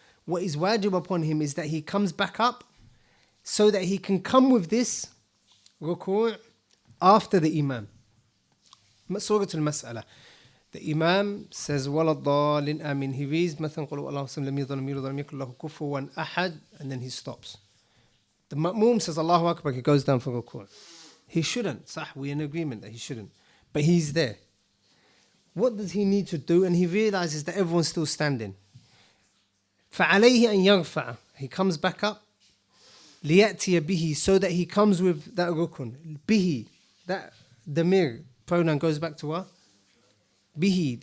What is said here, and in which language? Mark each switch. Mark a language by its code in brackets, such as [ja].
[en] What is wajib upon him is that he comes back up so that he can come with this ruku' after the imam. Surah al-Mas'ala. The Imam says, [ar] وَلَا الضَّالِّينَ آمِنْ. [en] He reads, [ar] مثلا قُلْ اللَّهُ الصَّمَدُ لَمْ يَلِدْ وَلَمْ يُولَدْ وَلَمْ يَكُنْ لَهُ كُفُوًا أَحَدٌ, and then he stops. [en] The Ma'moom says, Allahu Akbar, he goes down for ruku'. He shouldn't. Sah, we're in agreement that he shouldn't. But he's there. What does he need to do? And he realizes that everyone's still standing. [ar] فَعَلَيْهِ أَن يَرْفَعَ. [en] He comes back up. [ar] لِيَأْتِيَ بِهِ. [en] So that he comes with that rukun. Bihi. That damir pronoun goes back to what? Bihi.